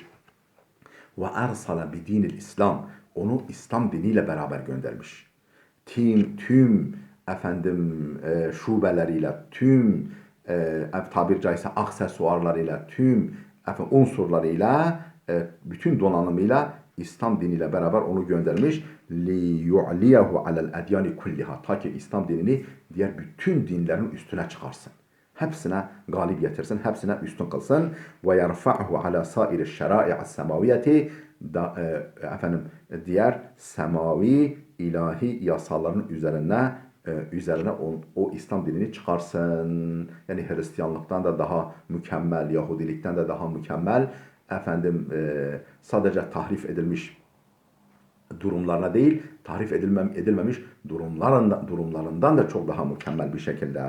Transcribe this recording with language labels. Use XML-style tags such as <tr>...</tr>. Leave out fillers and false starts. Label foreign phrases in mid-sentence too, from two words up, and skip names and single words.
<ar>وأرسل بدين الإسلام.</ar> <tr>Onu İslam diniyle beraber göndermiş. Tüm şubeleriyle, tüm tabir caizse aksesuarlarıyla, tüm unsurlarıyla, bütün donanımıyla İslam diniyle beraber onu göndermiş.</tr> <ar>لِيُعْلِيَهُ عَلَى الْاَدْيَانِ كُلِّهَا.</ar> <tr>Ta ki İslam dinini diğer bütün dinlerin üstüne çıkarsın. Hepsine galip getirsin, hepsine üstün kılsın.</tr> <ar>وَيَرْفَعْهُ عَلَى سَائِرِ الشَّرَائِعَ السَّمَاوِيَةِ</ar> <tr>diğer semavi ilahi yasaların üzerine o İslam dinini çıkarsın. Yani Hristiyanlıktan da daha mükemmel, Yahudilikten de daha mükemmel, sadece tahrif edilmiş durumlarına değil, tahrif edilmemiş durumlarından da çok daha mükemmel bir şekilde.</tr>